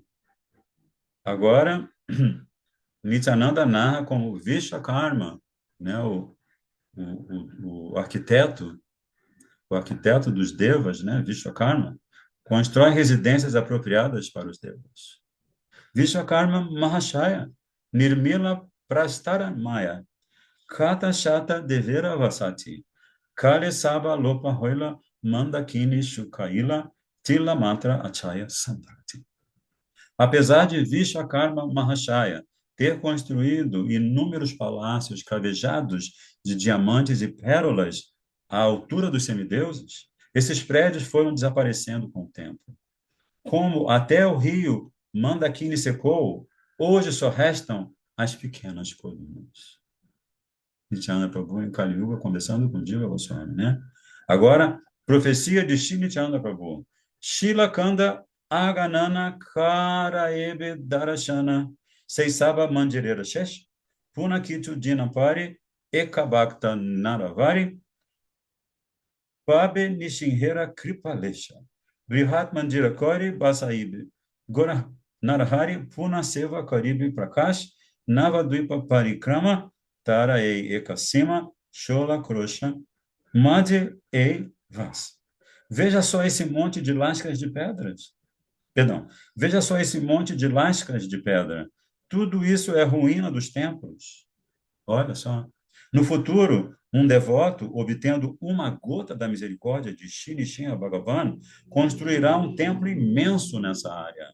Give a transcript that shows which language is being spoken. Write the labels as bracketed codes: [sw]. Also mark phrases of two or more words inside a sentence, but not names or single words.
[pt] Agora, Nityananda narra como Vishwakarma, né, o arquiteto dos devas, né, Vishwakarma, constrói residências apropriadas para os devas. [bn] বিশ্বকর্মা মহাশয়, নির্মিল প্রস্তরময়, কত শত দেবের বসতি, কালে সব লোপ হইল মন্দাকিনী শুকাইল, তিল মাত্র আছয় সম্প্রতি. [pt] Apesar de Vishwakarma Mahashaya ter construído inúmeros palácios cravejados de diamantes e pérolas à altura dos semideuses, esses prédios foram desaparecendo com o tempo. como até o rio Mandakini secou, hoje só restam as pequenas colinas. Nityananda Prabhu em Kali Yuga, conversando com Jiva Goswami, né? Agora, profecia de Shri Nityananda Prabhu. [bn] শিলা কণ্ড অগণন করহ দর্শন সেইসব মন্দিরের শেষ পুনঃকিন্তু দিনপরে একভক্ত নরবরে পাবে নৃসিংহের কৃপালেশ বৃহৎ মন্দির করি বসাইবে গৌর নরহরি পুনঃ সেবা করিবে প্রকাশ নবদ্বীপ পরিক্রমা তার এই একসীমা ষোল ক্রোশ মধ্যে এই বাস. [pt] Veja só esse monte de lascas de pedras. Perdão. Veja só esse monte de lascas de pedra. Tudo isso é ruína dos templos. Olha só. No futuro, um devoto, obtendo uma gota da misericórdia de Shri Nishinha Bhagavan, construirá um templo imenso nessa área.